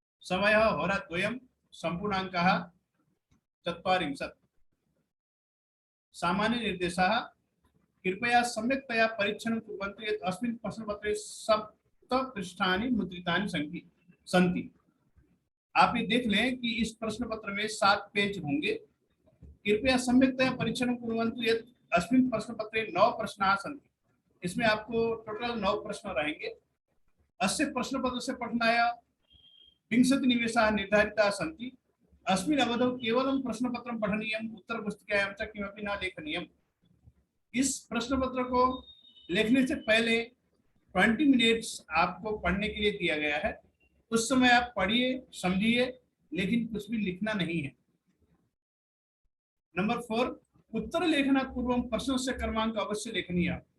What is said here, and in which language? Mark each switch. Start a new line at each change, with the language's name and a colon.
Sanskrit: समयः होराद्वयं, सम्पूर्णाङ्कः 40। सामान्य निर्देशाः कृपया सम्यक्तया परीक्षणं कुर्वन्तु यत् अस्मिन् प्रश्नपत्रे 7 पृष्ठानि मुद्रितानि सन्ति।
Hindi: आप ये देख लें कि इस प्रश्न पत्र में 7 पेज होंगे।
Sanskrit: कृपया सम्यक्तया परीक्षणं कुर्वन्तु यत् अस्मिन् प्रश्न पत्रे 9 प्रश्नाः सन्ति।
Hindi: इसमें आपको टोटल 9 प्रश्न रहेंगे।
Sanskrit: अस्य प्रश्न पत्र से पठनाय 20 निमेषाः निर्धारिताः सन्ति। अस्मिन् अवधौ केवलं प्रश्नपत्रं पठनीयम्, उत्तरपुस्तिकायां च किमपि न लेखनीयम्।
Hindi: इस प्रश्न पत्र को लिखने से पहले 20 मिनट्स आपको पढ़ने के लिए दिया गया है। उस समय आप पढ़िए, समझिए, लेकिन कुछ भी लिखना नहीं है।
Sanskrit: नंबर 4, उत्तर लेखना पूर्वं प्रश्नस्य क्रमांक अवश्य लेखनीय।